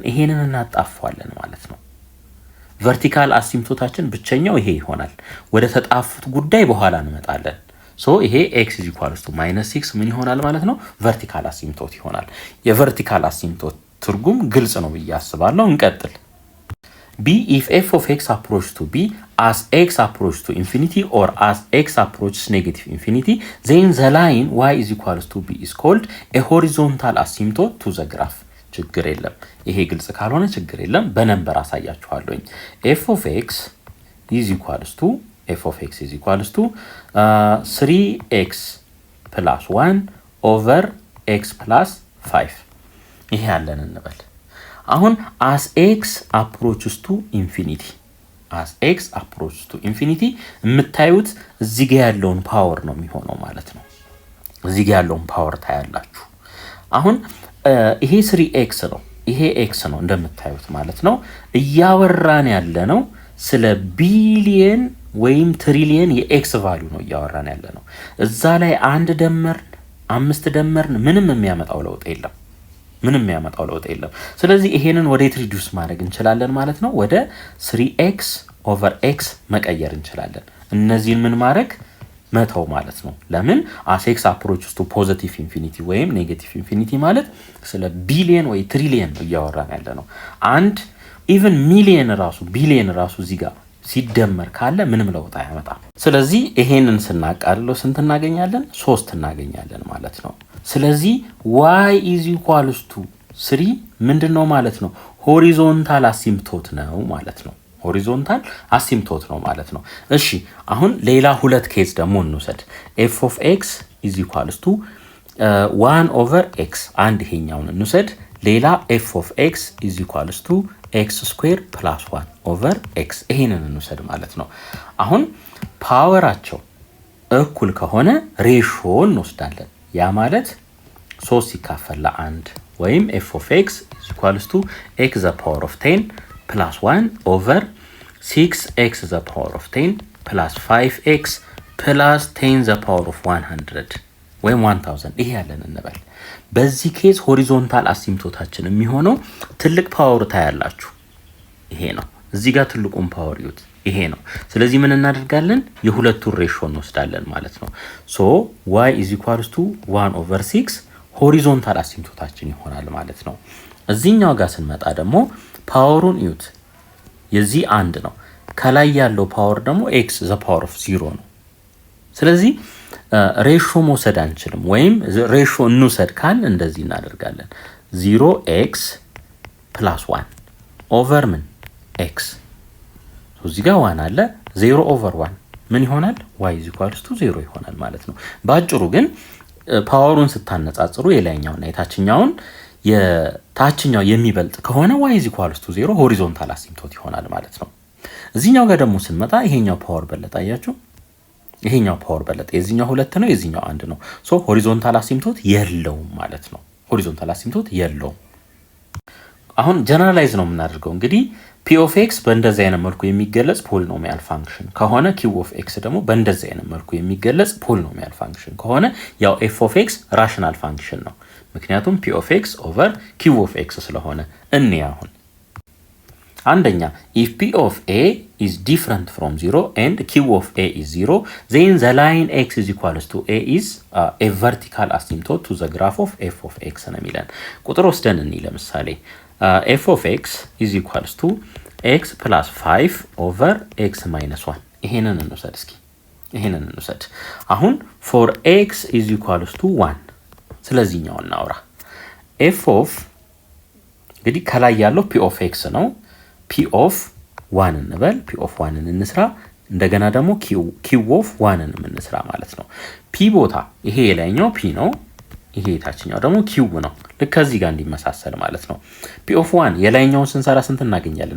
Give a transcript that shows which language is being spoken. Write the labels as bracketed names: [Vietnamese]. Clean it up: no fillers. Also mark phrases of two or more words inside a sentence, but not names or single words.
[Amharic] ይሄንን እናጣፋለን ማለት ነው። ቨርቲካል አሲምቶታችን ብቸኛው ይሄ ይሆናል። ወደ ተጣፉት ጉዳይ በኋላ እንመጣለን። ሶ ይሄ [English] x is equals to minus [Amharic] 6 ምን ይሆናል ማለት ነው? ቨርቲካል አሲምቶት ይሆናል። የቨርቲካል አሲምቶት ትርጉም ግልጽ ነው ብዬ አስባለሁ። እንቀጥል። [English] b if f of x approaches to b as x approaches to infinity or as x approaches negative infinity, then the line y is equals to b is called a horizontal asymptote to the graph. [Amharic] ችግር የለም። ይሄ ግልጽ ካልሆነ ችግር የለም። በነምበር አሳያችኋለሁኝ። [English] f of x is equals to 3x plus 1 over x plus 5 [Amharic] ይሄ ያለን እንበል። አሁን [English] as x approaches to infinity [Amharic] የምታዩት እዚህ ጋር ያለውን ፓወር ነው የሚሆነው ማለት ነው። እዚህ ጋር ያለውን ፓወር ታያላችሁ። አሁን ይሄ 3x ነው፣ ይሄ x ነው እንደምታዩት ማለት ነው። እያወራን ያለ ነው ስለ ቢሊየን ወይም ትሪሊየን የኤክስ ቫልዩ ነው እያወራን ያለ ነው። እዛ ላይ 1 ደመርን 5 ደመርን ምንም የሚያመጣው ለውጥ የለም። ስለዚህ ይሄንን ወዴት ሪዲዩስ ማድረግ እንችላለን ማለት ነው? ወደ 3x ኦቨር x መቀየር እንችላለን። እነዚህን ምን ማድረግ መተው ማለት ነው። ለምን? [English] as x approaches to positive infinity [Amharic] ወይም [English] negative infinity [Amharic] ማለት ስለ ቢሊየን ወይ ትሪሊየን ነው እያወራን ያለ ነው። አንድ [English] even million [Amharic] ራሱ ቢሊየን ራሱ እዚህ ጋር ሲደመር ካለ ምንም ለውጥ አያመጣም። ስለዚህ ይሄንን ስናቃልለው ስንት እናገኛለን? 3 እናገኛለን ማለት ነው። ስለዚህ [English] y is equals to 3 [Amharic] ምንድነው ማለት ነው? [English] horizontal asymptote [Amharic] ነው ማለት ነው። [English] horizontal asymptote [Amharic] ነው ማለት ነው። እሺ አሁን ሌላ ሁለት ኬዝ ደግሞ እንውሰድ። [English] f of x is equals to 1 over x [Amharic] አንድ ይሄኛውን እንውሰድ። ሌላ [English] f of x is equals to x square plus 1 over x [Amharic] ይሄንን እንውሰድ ማለት ነው። አሁን ፓወራቸው እኩል ከሆነ ሬሾ እንወስዳለን። ያ ማለት 3 ሲካፈል ለ1 ወይም [English] f of x is equals to x the power of 10 plus 1 over 6x the power of 10 plus 5x plus 10 the power of 100 [Amharic] ወይም 1000 ይሄ ያለን እንበል። በዚህ ኬዝ ሆሪዞንታል አሲምቶታችን የሚሆነው ትልቅ ፓወር ታያላችሁ። ይሄ ነው። እዚህ ጋር ትልቁን ፓወር ይዩት። ይሄ ነው። ስለዚህ ምን እናደርጋለን? የሁለቱን ሬሾ እንወስዳለን ማለት ነው። ሶ [English] y is equals to 1 over 6 [Amharic] ሆሪዞንታል አሲምቶታችን ይሆናል ማለት ነው። እዚህኛው ጋር ስንመጣ ደግሞ ፓወሩን ይዩት። የዚህ 1 ነው። ከላይ ያለው ፓወር ደግሞ [English] x the power of 0 [Amharic] ነው። ስለዚህ ሬሾ መውሰድ አንችልም። ወይም ሬሾ እንውሰድ ካል እንደዚህ እናደርጋለን። [English] 0x plus 1 [Amharic] ኦቨር ምን x እዚህ ጋር 1 አለ 0 ኦቨር 1 ምን ይሆናል? [English] y is equals to 0 [Amharic] ይሆናል ማለት ነው። ባጭሩ ግን ፓወሩን ስታነጻጽሩ የላይኛውና የታችኛው የሚበልጥ ከሆነ [English] y is equals to 0 [Amharic] ሆሪዞንታል አሲምቶት ይሆናል ማለት ነው። እዚህኛው ጋር ደግሞ ስንመጣ ይሄኛው ፓወር በለጠ። አያችሁ? ይሄኛው ፓወር በለጠ። የዚህኛው 2 ነው፣ የዚህኛው 1 ነው። ሶ [English] horizontal asymptote [Amharic] የለውም ማለት ነው። [English] horizontal asymptote [Amharic] የለውም። አሁን ጀነራላይዝ ነው የምናደርገው። እንግዲህ [English] p of x [Amharic] በእንደዚህ አይነት መልኩ የሚገለጽ [English] polynomial function [Amharic] ከሆነ [English] q of x [Amharic] ደግሞ በእንደዚህ አይነት መልኩ የሚገለጽ [English] polynomial function [Amharic] ከሆነ [English] ያው f of x rational function [Amharic] ነው። ምክንያቱም [English] p of x over q of x [Amharic] ስለሆነ አሁን አንደኛ [English] if p of a is different from 0 and q of a is 0 then the line x is equals to a is a vertical asymptote to the graph of f of x [Amharic] ነው የሚለን። ቁጥር ወስደን እንይ። ለምሳሌ [English] f of x is equals to x plus 5 over x minus 1 [Amharic] ይሄንን እንውሰድ እስኪ ይሄንን እንውሰድ። አሁን [English] for x is equals to 1 [Amharic] ስለዚህኛው እናውራ። [English] f of [Amharic] እንግዲህ ከላይ ያለው [English] p of x [Amharic] ነው። [English] p of 1 [Amharic] እንበል፣ [English] p of 1 [Amharic] እንስራ። እንደገና ደግሞ [English] q of 1 [Amharic] እንስራ ማለት ነው። ፒ ቦታ ይሄ የላይኛው ፒ ነው፣ ይሄ የታችኛው ደግሞ ኪው ነው። ልክ ከዚህ ጋር እንዲመሳሰል ማለት ነው። [English] p of 1 [Amharic] የላይኛውን ስንሰራ ስንት እናገኛለን?